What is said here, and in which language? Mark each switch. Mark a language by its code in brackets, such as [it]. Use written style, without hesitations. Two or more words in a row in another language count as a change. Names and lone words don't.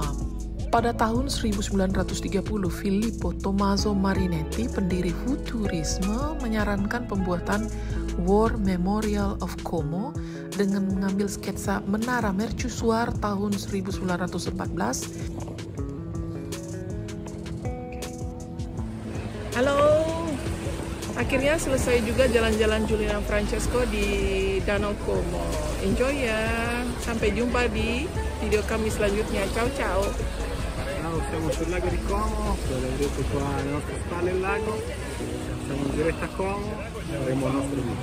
[id] Pada tahun 1930, Filippo Tommaso Marinetti, pendiri Futurisme, menyarankan pembuatan War Memorial of Como dengan mengambil sketsa Menara Mercusuar tahun 1914. Halo, akhirnya selesai juga jalan-jalan Julian Francesco di Danau Como. Enjoy ya, sampai jumpa di video kami selanjutnya. [it] Ciao ciao. Siamo sul lago di Como, come vedete qua alle nostre spalle il lago, siamo in diretta a Como e avremo il nostro video.